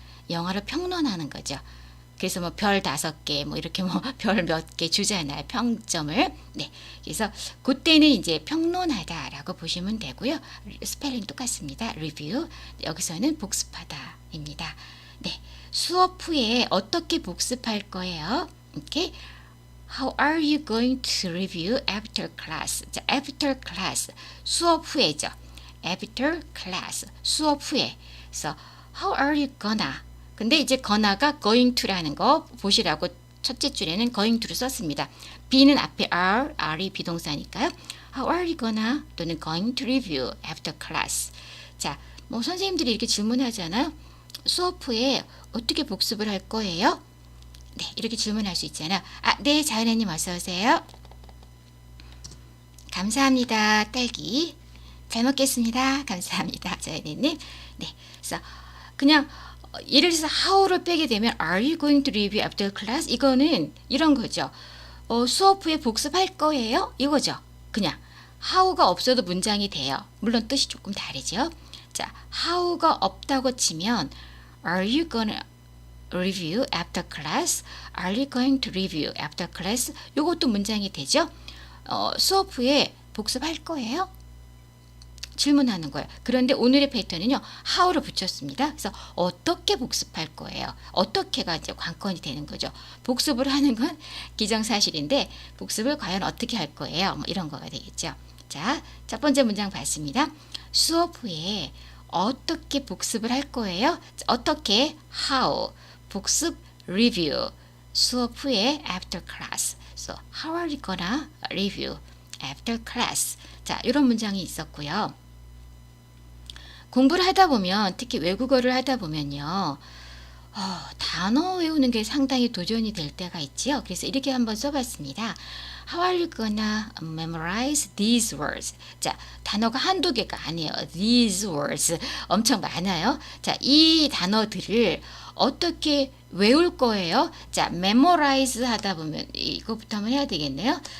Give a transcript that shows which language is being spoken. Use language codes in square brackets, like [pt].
[ko] 영화를 평론하는 거죠. 그래서 별 5개 이렇게 별 몇 개 주잖아요. 평점을. 네. 그래서 그때는 이제 평론하다라고 보시면 되고요. 스펠링 똑같습니다. 리뷰. 여기서는 복습하다입니다. 네. 수업 후에 어떻게 복습할 거예요? 이렇게 [en] How are you going to review after class? [ko] 자, after class 수업 후에죠. after class 수업 후에. [en] 그래서 how are you gonna? [ko] 근데 이제 gonna가 going to라는 거 보시라고 첫째 줄에는 going to를 썼습니다. be는 앞에 r이 비동사니까요. [en] How are you gonna? 또는 going to review after class. [ko] 자, 선생님들이 이렇게 질문하잖아요. 수업 후에 어떻게 복습을 할 거예요? 네, 이렇게 질문할 수 있잖아요. 네, 자연애님 어서 오세요. 감사합니다. 딸기. 잘 먹겠습니다. 감사합니다. 자연애님. 네, 그래서 그냥 예를 들어서 how를 빼게 되면 [en] are you going to review after class? [ko] 이거는 이런 거죠. 수업 후에 복습할 거예요? 이거죠. 그냥 how가 없어도 문장이 돼요. 물론 뜻이 조금 다르죠. 자, how가 없다고 치면 [en] are you gonna review after class? Are you going to review after class? [ko] 이것도 문장이 되죠. 수업 후에 복습할 거예요? 질문하는 거예요. 그런데 오늘의 패턴은요, how를 붙였습니다. 그래서 어떻게 복습할 거예요? 어떻게가 이제 관건이 되는 거죠. 복습을 하는 건 기정사실인데 복습을 과연 어떻게 할 거예요? 뭐 이런 거가 되겠죠. 자, 첫 번째 문장 봤습니다. 수업 후에 어떻게 복습을 할 거예요? 어떻게? how. 복습 review. 수업 후에 after class. [en] So, how are you gonna review after class? [ko] 자, 이런 문장이 있었고요. 공부를 하다 보면, 특히 외국어를 하다 보면요, 단어 외우는 게 상당히 도전이 될 때가 있지요. 그래서 이렇게 한번 써봤습니다. [en] How are you gonna memorize these words? [ko] 자, 단어가 한두 개가 아니에요. [en] These words. [ko] 엄청 많아요. 자, 이 단어들을 어떻게 외울 거예요? 자, memorize 하다 보면, 이거부터 한번 해야 되겠네요.